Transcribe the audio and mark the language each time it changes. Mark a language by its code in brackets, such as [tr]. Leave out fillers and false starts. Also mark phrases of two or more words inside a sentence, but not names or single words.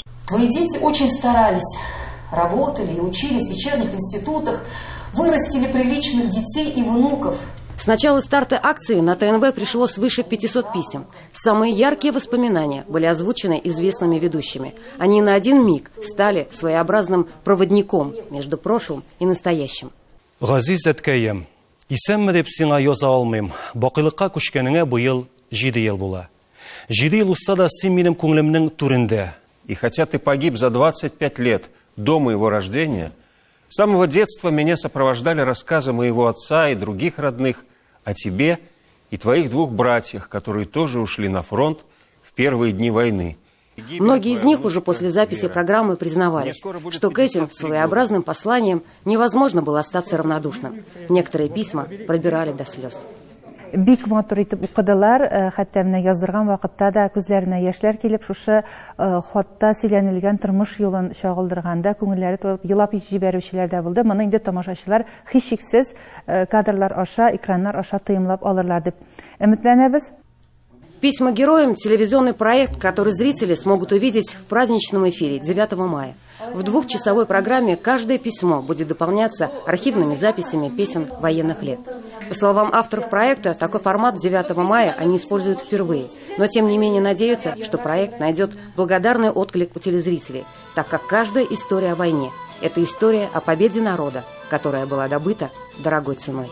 [ru] Твои дети очень старались, работали и учились в вечерних институтах, вырастили приличных детей и внуков. С начала старта акции на ТНВ пришло свыше 500 писем. Самые яркие воспоминания были озвучены известными ведущими. Они на один миг стали своеобразным проводником между прошлым и настоящим. [tt] Газиз әткәем, исемме дип сиңа яза алмыйм. Бакыйлыкка күчкәнеңә быел 7 ел була. 7 ел узса да син минем күңелемнең түрендә. [ru] И хотя ты погиб за 25 лет до моего рождения, с самого детства меня сопровождали рассказы моего отца и других родных о тебе и твоих 2 братьях, которые тоже ушли на фронт в первые дни войны. Многие из них уже после записи программы признавались, что к этим своеобразным посланиям невозможно было остаться равнодушным. Некоторые письма пробирали до слез. [tt] Бик матур итеп укыдылар, хәтта менә яздырган вакытта да күзләренә яшьләр килеп, шушы хатта сөйләнелгән тормыш юлын чагылдырганда күңелләре тулып елап җибәрүчеләр дә булды. Моны инде тамашачылар һичшиксез кадрлар аша, экраннар аша тыймлап алырлар дип өметләнәбез. [ru] «Письма героям» – телевизионный проект, который зрители смогут увидеть в праздничном эфире 9 мая. В 2-часовой программе каждое письмо будет дополняться архивными записями песен военных лет. По словам авторов проекта, такой формат 9 мая они используют впервые, но тем не менее надеются, что проект найдет благодарный отклик у телезрителей, так как каждая история о войне – это история о победе народа, которая была добыта дорогой ценой.